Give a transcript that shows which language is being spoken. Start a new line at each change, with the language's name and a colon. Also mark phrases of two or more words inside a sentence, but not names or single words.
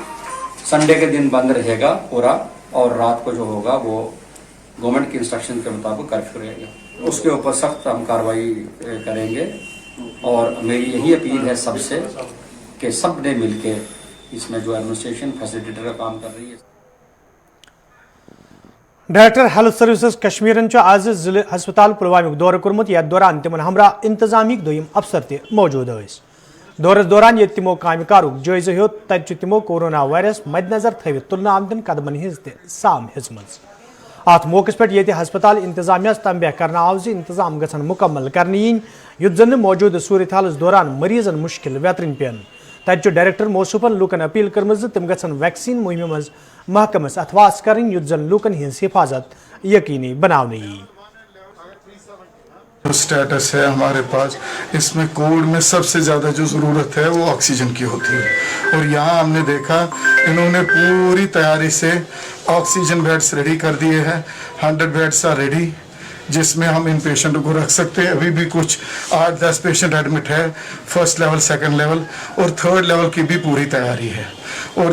Urdu: سنڈے کے دن بند رہے گا پورا، اور رات کو جو ہوگا وہ گورنمنٹ کی انسٹرکشن کے مطابق کرفیو رہے گا. اس کے اوپر سخت ہم کارروائی کریں گے. اور میری یہی اپیل ہے سب سے کہ سب نے مل کے اس میں جو
English: administration facilitator
Urdu: کا کام کر رہی ہے.
English: Director Health Services
Kashmiri: کشمیرن آز ضلع ہسپتال پلوامک دورہ کورمت یتھ دوران تمن ہمراہ انتظامیک دویم افسر تہ موجود ٲسۍ دورس دوران ییٚتہِ تمو کامہِ کارُک جٲیزٕ ہیوٚت تتہِ چھُ تمو
English: corona virus
Kashmiri: مد نظر تھٲوِتھ تُلنہٕ آمدن قدمن ہٕنٛز تہِ سام ہیژمٕژ ات موقعس پٮ۪ٹھ ییٚتہِ ہسپتال انتظامیہ تنبیہ کرنہٕ آو زِ انتظام گژھن مکمل کرنہٕ یِنۍ یُتھ زن نہٕ موجودٕ صورتحالس دوران مریضن مشکل ویترٕنۍ پٮ۪ن تتہِ چھُ ڈائریکٹر موصوفن لوٗکن اپیل کٔرمٕژ زِ تِم گژھن ویکسیٖن مُہِمہِ منٛز محکمس اتھواس کرٕنۍ یُتھ زن لوٗکن ہٕنٛز حفاظت یقینی بناونہٕ یِیہِ
Urdu: جو سٹیٹس ہے ہمارے پاس اس میں کووڈ میں سب سے زیادہ جو ضرورت ہے وہ آکسیجن کی ہوتی ہے اور یہاں ہم نے دیکھا انہوں نے پوری تیاری سے
English: oxygen beds ready
Urdu: کر دیے ہیں 100
English: beds are ready
Urdu: جس میں ہم ان پیشنٹوں کو رکھ سکتے ہیں ابھی بھی کچھ 8-10 پیشنٹ ایڈمٹ ہے
English: first level second level
Urdu: اور
English: third level
Urdu: کی بھی پوری تیاری ہے اور